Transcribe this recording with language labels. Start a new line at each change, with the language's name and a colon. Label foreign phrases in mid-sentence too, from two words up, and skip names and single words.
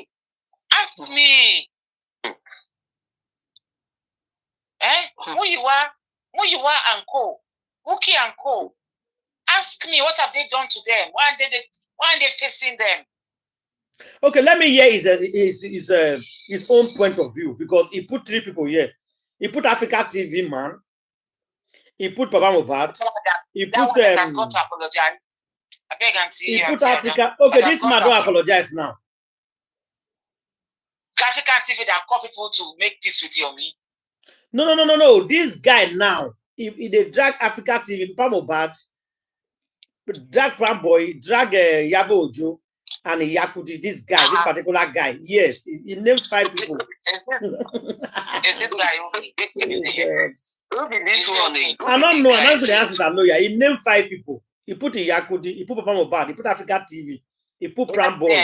English: Ask me. Who you are and co. Wookie and co. Ask me, what have they done to them? Why are they facing them? Okay, let me hear his own point of view, because he put 3 people here. He put Africa TV, man. He put Papa Mohbad. He put he put Africa. Okay, this man don't apologize now. African TV that call people to make peace with Yomi. No. This guy now, if they drag Africa TV, Papa Mohbad, drag Pram Boy, drag Yabo Ojo, and Yakudi, this guy, this particular guy. Yes, he named 5 people. Is this guy? Who did this one? I don't know. I'm not going to answer that. No, yeah. He named 5 people. He put Yakudi, he put Papa Mohbad, he put Africa TV, he put Pram Boy.